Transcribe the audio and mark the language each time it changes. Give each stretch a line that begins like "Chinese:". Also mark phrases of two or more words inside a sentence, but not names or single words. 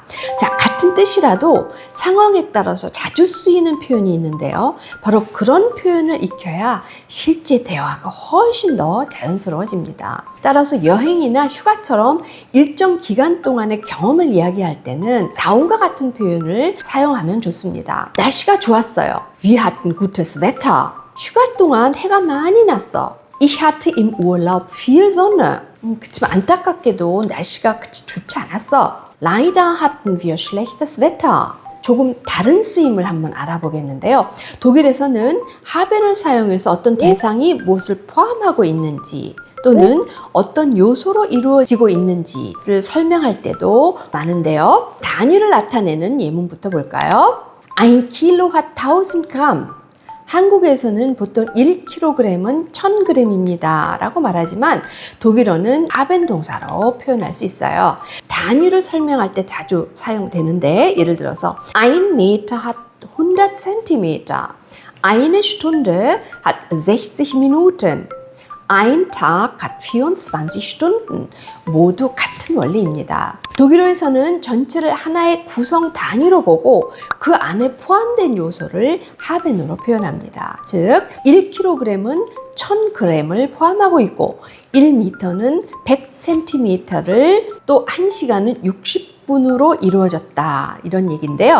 Korean: 자, 같은 뜻이라도 상황에 따라서 자주 쓰이는 표현이 있는데요. 바로 그런 표현을 익혀야 실제 대화가 훨씬 더 자연스러워집니다. 따라서 여행이나 휴가처럼 일정 기간 동안의 경험을 이야기할 때는 다음과 같은 표현을 사용하면 좋습니다. 날씨가 좋았어요.
German: Wir hatten gutes Wetter.
Korean: 휴가 동안 해가 많이 났어.
German: Ich hatte im Urlaub viel Sonne.
Korean: 그치만 안타깝게도 날씨가 그치 좋지 않았어.
German: Leider hatten wir schlechtes Wetter.
Korean: 조금 다른 쓰임을 한번 알아보겠는데요. 독일에서는 haben을 사용해서 어떤 대상이 무엇을 포함하고 있는지 또는 어떤 요소로 이루어지고 있는지를 설명할 때도 많은데요. 단위를 나타내는 예문부터 볼까요?
German: Ein Kilo hat 1000 Gramm.
Korean: 한국에서는 보통 1kg은 1000g입니다 라고 말하지만 독일어는 haben 동사로 표현할 수 있어요. 단위를 설명할 때 자주 사용되는데 예를 들어서
German: Ein Meter hat 100 Zentimeter. Eine Stunde hat 60 Minuten. Ein Tag hat 24 Stunden.
Korean: 모두 같은 원리입니다. 독일어에서는 전체를 하나의 구성 단위로 보고 그 안에 포함된 요소를 haben으로 표현합니다. 즉 1kg은 1000g을 포함하고 있고 1m는 100cm를 또 1시간은 60분으로 이루어졌다 이런 얘기인데요.